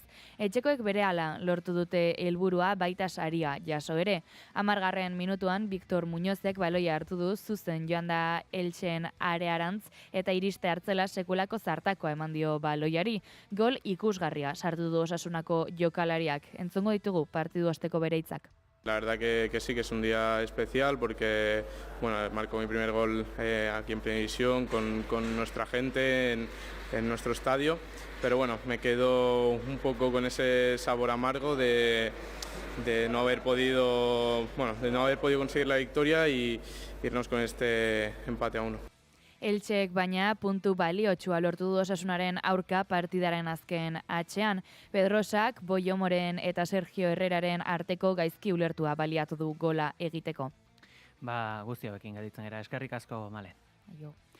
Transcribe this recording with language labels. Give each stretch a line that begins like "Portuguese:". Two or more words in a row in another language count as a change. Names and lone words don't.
Basque: Etxekoek berehala lortu dute helburua, baita saria jaso ere. 10. minutuan Victor Muñozek baloia hartu du, zuzen joan da Elxen arearantz eta iriste hartzela sekulako zartakoa eman dio baloiari. Gol ikusgarria sartu du Osasunako jokalariak. Entzongo ditugu partidu osteko bere hitzak.
Spanish: La verdad que sí, que es un día especial porque marco mi primer gol aquí en Primera División con nuestra gente en nuestro estadio, pero bueno, me quedo un poco con ese sabor amargo de no haber podido conseguir la victoria y irnos con este empate a 1.
Basque: Eltxek baina puntu baliotsua lortu du Osasunaren aurka partidaren azken atxean. Pedrosak, Boiomoren eta Sergio Herreraren arteko gaizki ulertua baliatu du gola egiteko. Guzti hauekin gelditzen gara, eskerrik asko, Malen. Aio.